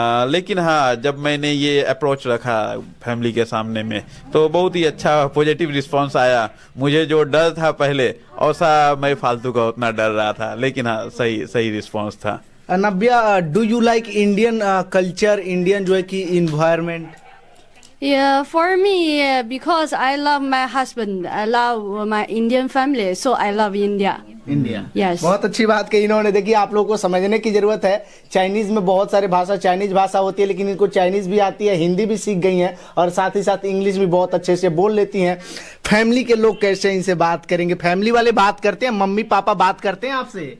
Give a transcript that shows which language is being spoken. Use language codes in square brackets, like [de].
[hi] लेकिन हाँ, जब मैंने ये अप्रोच रखा फैमिली के सामने में तो बहुत ही अच्छा पॉजिटिव रिस्पांस आया। मुझे जो डर था पहले, औसा मैं फालतू का उतना डर रहा था, लेकिन हाँ, सही रिस्पांस था। [en] Navya, do you like Indian culture, Indian [hi] जो है कि [en] Environment? Yeah, for me, because I love my husband, I love my Indian family, so I love India. India. Yes. [hi] बहुत अच्छी बात कही इन्होंने। देखिए, आप लोगों को समझने की जरूरत है, चाइनीज में बहुत सारे भाषा, चाइनीज भाषा होती है, लेकिन इनको चाइनीज भी आती है, हिंदी भी सीख गई हैं, और साथ ही साथ इंग्लिश भी बहुत अच्छे से बोल लेती हैं। फैमिली के लोग कैसे इनसे बात करेंगे? फैमिली वाले बात करते हैं, मम्मी पापा बात करते हैं आपसे?